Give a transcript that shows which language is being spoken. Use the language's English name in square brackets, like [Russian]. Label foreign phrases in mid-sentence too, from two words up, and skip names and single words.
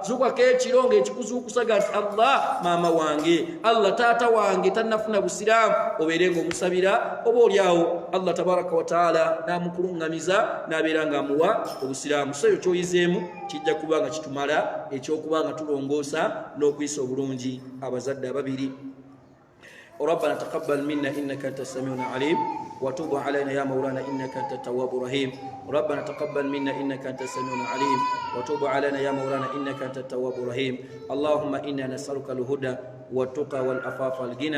[Ganda] Zukwako ekiro ng'ekikuzuukusaga nti Allah maama wange, Allah taata wange tannafuna busiraamu, obeere ng'omusabira. Oba oliawo [Arabic] الله تبارك وتعالى [Ganda] n'amukuluŋŋamiza n'abeera ng'amuwa obusiraamu. So ekyo kyoyizeemu kijja kuba nga kitumala ekyokuba nga tulongoosa n'okuyisa obulungi abazadde ababiri. [Arabic] ربنا تقبل منا إنك أنت السميع العليم وتوب علينا يا مولانا إنك أنت التواب الرحيم. ربنا تقبل منا إنك أنت السميع العليم وتوب علينا يا مولانا إنك أنت التواب الرحيم. اللهم إنا نسألك الهدى والتقى والعفاف والغنى.